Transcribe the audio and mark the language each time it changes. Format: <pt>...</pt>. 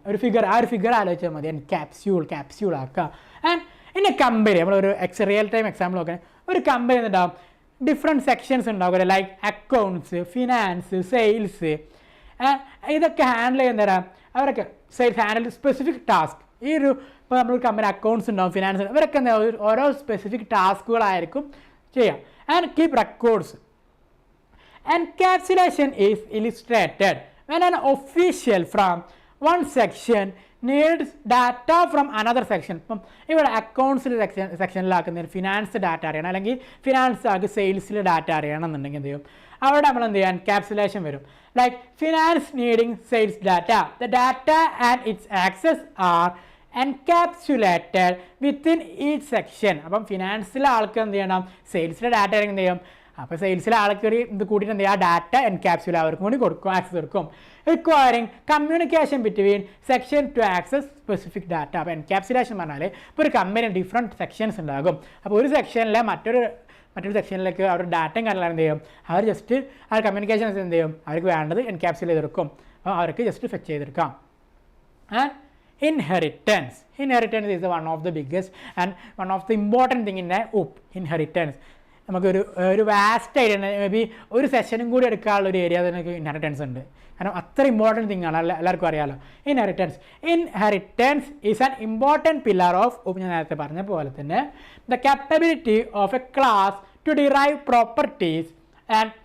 <ml>ഒരു ഫിഗർ ആലോചിച്ചാൽ മതി. ക്യാപ്സ്യൂൾ ആക്കുക. ആൻഡ് ഇനി കമ്പനി നമ്മളൊരു റിയൽ ടൈം എക്സാമ്പിൾ നോക്കാൻ, ഒരു കമ്പനി ഉണ്ടാകും, ഡിഫറെൻറ്റ് സെക്ഷൻസ് ഉണ്ടാകുമല്ലോ, ലൈക്ക് അക്കൗണ്ട്സ്, ഫിനാൻസ്, സെയിൽസ്. ഇതൊക്കെ ഹാൻഡിൽ ചെയ്യുന്ന തരാം അവരൊക്കെ സെയിൽസ് ഹാൻഡിൽ സ്പെസിഫിക് ടാസ്ക്. ഈ ഒരു ഇപ്പോൾ നമ്മൾ കമ്പനി അക്കൗണ്ട്സ് ഉണ്ടാവും, ഫിനാൻസ്, ഇവരൊക്കെ എന്താ ഓരോ സ്പെസിഫിക് ടാസ്കുകളായിരിക്കും ചെയ്യാം.</ml> <en>And keep records. Encapsulation is illustrated when an official from one section needs data from another section.</en> <ml>ഇപ്പം ഇവിടെ അക്കൗണ്ട്സിൽ സെക്ഷനിലാക്കുന്നതിന് ഫിനാൻസ് ഡാറ്റ അറിയണം, അല്ലെങ്കിൽ ഫിനാൻസ് ആക്കി സെയിൽസിൽ ഡാറ്റ അറിയണമെന്നുണ്ടെങ്കിൽ എന്ത് ചെയ്യും, അവിടെ നമ്മൾ എന്ത് ചെയ്യാം, എൻകാപ്സുലേഷൻ വരും.</ml> <en>Like finance needing sales data, the data and its access are encapsulated within each section.</en> <ml>അപ്പം ഫിനാൻസിലെ ആൾക്ക് എന്ത് ചെയ്യണം, സെയിൽസിലെ ഡാറ്റ ആണെങ്കിൽ എന്ത് ചെയ്യും, അപ്പോൾ സെയിൽസിലെ ആൾക്ക് ഒരു ഇത് കൂട്ടിയിട്ട് എന്ത് ചെയ്യുക, ഡാറ്റ എൻകാപ്സുലേറ്റ് അവർക്കും കൂടി കൊടുക്കും, ആക്സസ് കൊടുക്കും.</ml> <en>Requiring communication between section to access specific data.</en> <ml>അപ്പോൾ എൻകാപ്സുലേഷൻ പറഞ്ഞാൽ ഇപ്പോൾ ഒരു കമ്പനി ഡിഫറെൻറ്റ് സെക്ഷൻസ് ഉണ്ടാകും. അപ്പോൾ ഒരു സെക്ഷനിലെ മറ്റൊരു സെക്ഷനിലേക്ക് അവർ ഡാറ്റയും കാര്യങ്ങളും എന്ത് ചെയ്യും, അവർ ജസ്റ്റ് ആ കമ്മ്യൂണിക്കേഷൻസ് എന്ത് ചെയ്യും, അവർക്ക് വേണ്ടത് എൻകാപ്സുലേറ്റ് ചെയ്തെടുക്കും. അപ്പോൾ അവർക്ക് ജസ്റ്റ് ഫെച്ച് ചെയ്തെടുക്കാം.</ml> <en>And inheritance is one of the biggest and one of the important thing in inheritance.</en> <ml>നമുക്കൊരു വാസ്റ്റ് ഐഡിയ, മേ ബി ഒരു സെഷനും കൂടി എടുക്കാനുള്ള ഒരു ഏരിയ തന്നെ ഇൻഹെറിറ്റൻസ് ഉണ്ട്. കാരണം അത്ര ഇമ്പോർട്ടൻറ്റ് തിങ് ആണ്, എല്ലാവർക്കും അറിയാമല്ലോ.</ml> <en>inheritance is an important pillar of</en> <ml>ഞാൻ നേരത്തെ പറഞ്ഞ പോലെ തന്നെ</ml> <en>the capability of a class to derive properties and</en>